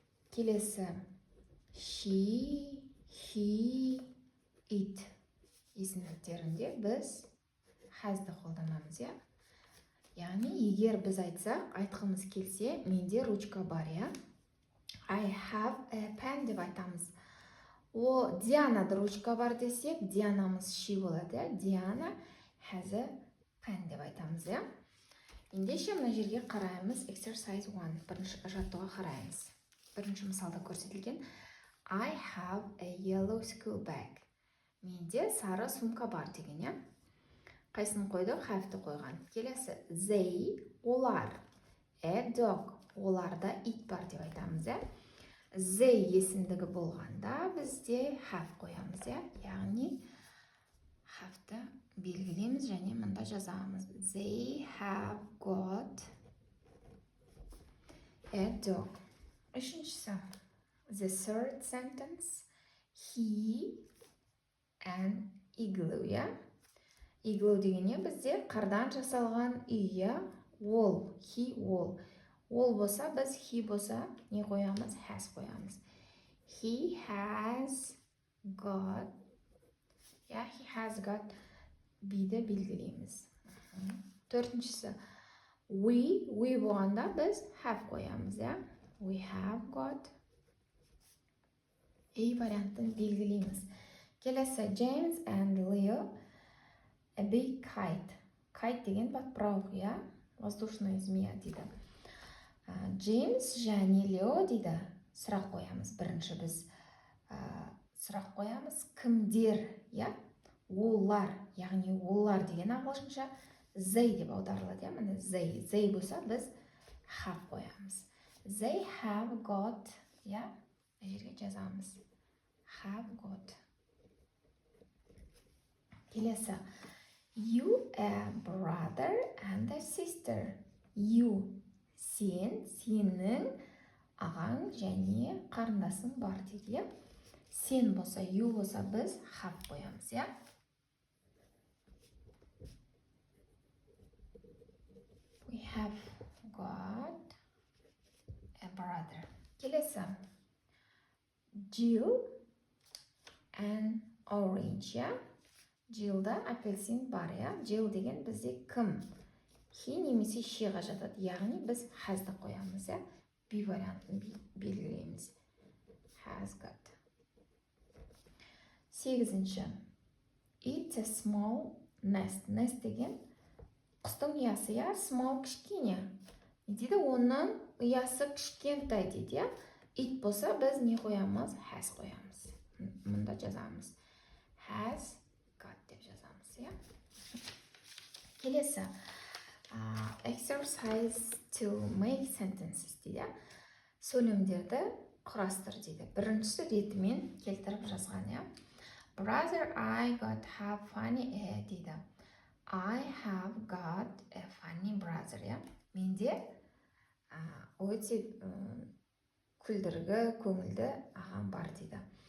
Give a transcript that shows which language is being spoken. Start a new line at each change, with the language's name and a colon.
Kazakh: Келесі she, he, it есімдіктерінде біз has-ді қолданамыз, Яғни, егер біз айтсақ, айтқымыз келсе, менде ручка бар,
English: I have a pen
Kazakh: деп айтамыз. О, Дианада ручка бар десек, Дианамыз she болады,
English: Диана has a pen
Kazakh: деп айтамыз, Ендеше мына жерге қараймыз, exercise 1, бірінші жаттығуға қараймыз. Бірінші мысалда көрсетілген,
English: I have a yellow school bag.
Kazakh: Менде сары сумка бар деген, Қайсын қойды? Have-ті қойған. Келесі, they олар, a dog оларда it бар деп айтамыз, They есімдігі болғанда бізде have қоямыз, Яғни have-ті белгілейміз және мында жазамыз.
English: They have got a dog.
Kazakh: Үшіншісі,
English: the third sentence, he an igloo,
Kazakh: Igloo дегенде бізде қардан жасалған үй, ол, he ол. Ол болса, біз he болса, не қоямыз? Has қоямыз.
English: He has got, he has got
Kazakh: биді белгілейміз. Төртіншісі, we болғанда біз have қоямыз, We have got вариантын белгілейміз.
English: Келесі, James and Leo a big kite.
Russian: Kite
Kazakh: деген
Russian: подправок, воздушная змея
Kazakh: дейді. Джеймс және Лео дейді, сұрақ қоямыз. Бірінші біз сұрақ қоямыз, кімдер, олар, яғни олар деген ағылшынша they деп аударылады, міне they болса біз have қоямыз.
English: They have got,
Kazakh: жерге жазамыз,
English: have got. Келесі, you a brother and a sister.
Kazakh: You сен, сенің ағаң және қарындасың бар дейді, Сен болса, you болса біз have қоямыз,
English: We have got a brother.
Kazakh: Келесі, Jill and orange, Jill'да апельсин бар, Jill деген бізде кім? He немесе sheға жатады, яғни біз has'ды қоямыз, B вариантын белгілейміз.
English: Has got.
Kazakh: Сегізінші.
English: It's a small nest.
Kazakh: Nest деген құстың ұясы, small кішкене. Не дейді? Оның ұясы кішкентай дейді, It болса біз не қоямыз? Has қоямыз. Мұнда жазамыз. Has got деп жазамыз, Келесі.
English: Exercise to make sentences дейді.
Kazakh: Сөйлемдерді құрастыр дейді. Біріншісі ретімен келтіріп жазған,
English: Brother, I got have funny
Kazakh: дейді.
English: I have got a funny brother,
Kazakh: Менде өте күлдіргі, көңілді ағам бар дейді.